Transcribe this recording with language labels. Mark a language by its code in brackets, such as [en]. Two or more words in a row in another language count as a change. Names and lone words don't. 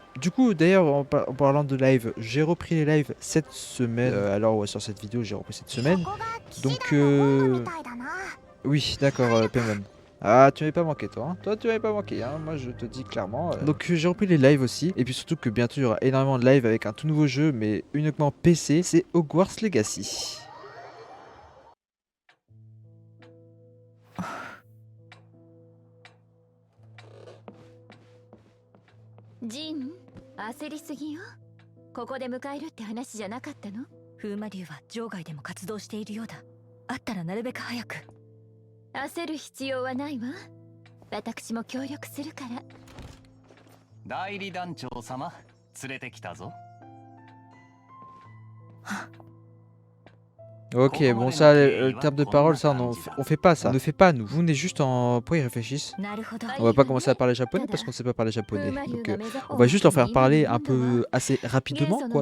[fr] Du coup d'ailleurs en parlant de live, j'ai repris les lives cette semaine, alors ouais, sur cette vidéo j'ai repris cette semaine, donc oui d'accord PMM. Ah, tu m'avais pas manqué toi, hein. Toi tu m'avais pas manqué, hein. Moi je te dis clairement. Donc j'ai repris les lives aussi, et puis surtout que bientôt il y aura énormément de lives avec un tout nouveau jeu, mais uniquement PC, c'est Hogwarts Legacy. [ja] Jin, 焦りすぎよ。ここで迎えるって話じゃなかったの？風魔流は場外でも活動しているようだ。あったらなるべく早く。焦る必要はないわ。私も協力するから。代理団長様、連れてきたぞ。 [fr] Ok, bon ça, le terme de parole, ça on fait pas ça. On ne fait pas nous. Vous venez juste en... Pourquoi ils réfléchissent? On va pas commencer à parler japonais parce qu'on sait pas parler japonais. Donc on va juste leur faire parler un peu assez rapidement quoi.